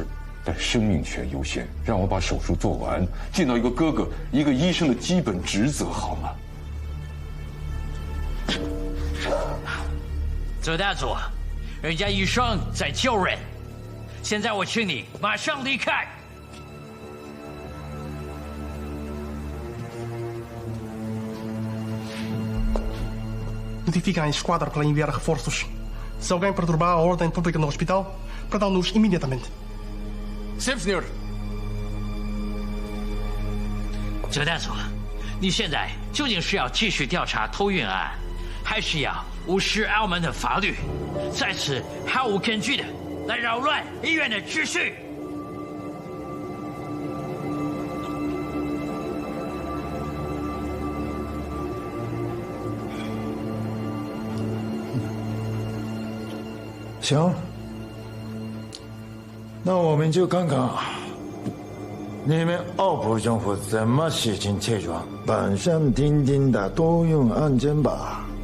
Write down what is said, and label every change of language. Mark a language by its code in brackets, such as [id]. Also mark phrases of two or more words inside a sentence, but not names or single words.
[zh] 但生命权优先，让我把手术做完，尽到一个哥哥、一个医生的基本职责，好吗？左大佐，人家医生在救人，现在我请你马上离开。 [pt] Notifica a esquadra para enviar reforços. Se alguém perturbar a ordem pública no hospital, prendam-nos imediatamente. Sim, senhor. [zh] 左大佐，你现在究竟是要继续调查偷运案，还是要无视澳门的法律，在此毫无根据的来扰乱医院的秩序？行，那我们就看看你们澳葡政府怎么实行这桩板上钉钉的多用案件吧。